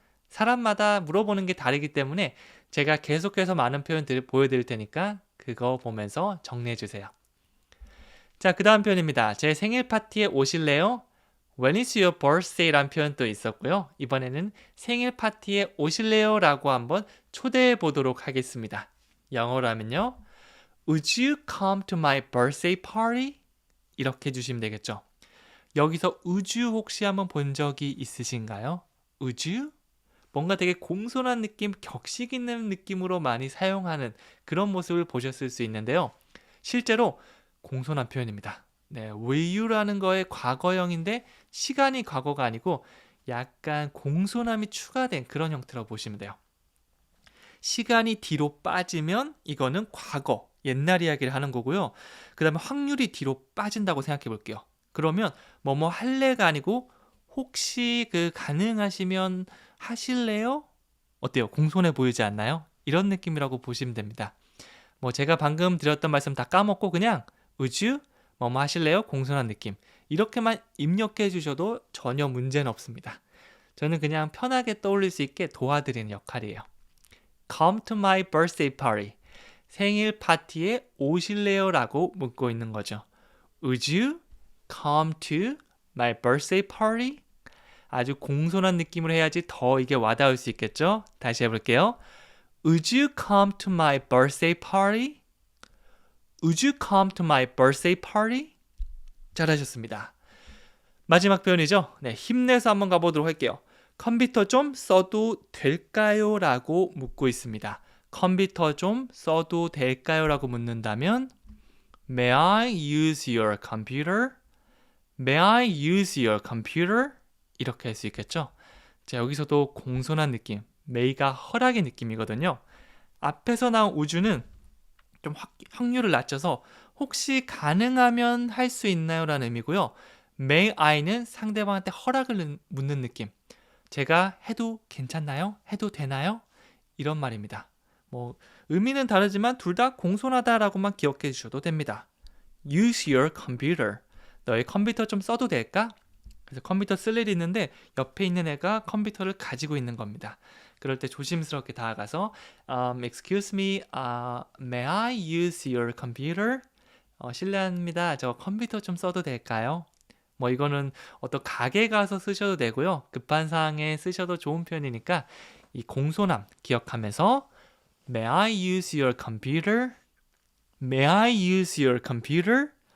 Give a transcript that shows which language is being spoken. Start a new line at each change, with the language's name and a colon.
Korean: 사람마다 물어보는 게 다르기 때문에 제가 계속해서 많은 표현들을 보여드릴 테니까 그거 보면서 정리해 주세요. 자, 그 다음 표현입니다. 제 생일 파티에 오실래요?
English: When is your birthday?
Korean: 라는 표현도 있었고요. 이번에는 생일 파티에 오실래요? 라고 한번 초대해 보도록 하겠습니다. 영어로 하면요.
English: Would you come to my birthday party?
Korean: 이렇게 해주시면 되겠죠. 여기서 would you 혹시 한번 본 적이 있으신가요?
English: Would you?
Korean: 뭔가 되게 공손한 느낌, 격식 있는 느낌으로 많이 사용하는 그런 모습을 보셨을 수 있는데요. 실제로 공손한 표현입니다. 네, will you라는 거의 과거형인데 시간이 과거가 아니고 약간 공손함이 추가된 그런 형태로 보시면 돼요. 시간이 뒤로 빠지면 이거는 과거, 옛날 이야기를 하는 거고요. 그 다음에 확률이 뒤로 빠진다고 생각해 볼게요. 그러면 뭐뭐 할래가 아니고 혹시 가능하시면 하실래요? 어때요? 공손해 보이지 않나요? 이런 느낌이라고 보시면 됩니다. 뭐 제가 방금 드렸던 말씀 다 까먹고 그냥 would you? 뭐뭐 하실래요? 공손한 느낌. 이렇게만 입력해 주셔도 전혀 문제는 없습니다. 저는 그냥 편하게 떠올릴 수 있게 도와드리는 역할이에요.
English: Come to my birthday party.
Korean: 생일 파티에 오실래요? 라고 묻고 있는 거죠.
English: Would you come to my birthday party?
Korean: 아주 공손한 느낌으로 해야지 더 이게 와닿을 수 있겠죠? 다시 해볼게요.
English: Would you come to my birthday party? Would you come to my birthday party?
Korean: 잘하셨습니다. 마지막 표현이죠. 네, 힘내서 한번 가보도록 할게요. 컴퓨터 좀 써도 될까요? 라고 묻고 있습니다. 컴퓨터 좀 써도 될까요? 라고 묻는다면
English: May I use your computer? May I use your computer?
Korean: 이렇게 할 수 있겠죠? 자, 여기서도 공손한 느낌, may가 허락의 느낌이거든요. 앞에서 나온 우주는 좀 확률을 낮춰서 혹시 가능하면 할 수 있나요? 라는 의미고요. May I는 상대방한테 허락을 묻는 느낌. 제가 해도 괜찮나요? 해도 되나요? 이런 말입니다. 뭐 의미는 다르지만 둘 다 공손하다라고만 기억해 주셔도 됩니다.
English: Use your computer.
Korean: 너의 컴퓨터 좀 써도 될까? 그래서 컴퓨터 쓸 일이 있는데 옆에 있는 애가 컴퓨터를 가지고 있는 겁니다. 그럴 때 조심스럽게 다가가서
English: Excuse me, may I use your computer?
Korean: 실례합니다. 저 컴퓨터 좀 써도 될까요? 뭐 이거는 어떤 가게 가서 쓰셔도 되고요. 급한 상황에 쓰셔도 좋은 표현이니까 이 공손함 기억하면서
English: May I use your computer? May I use your computer?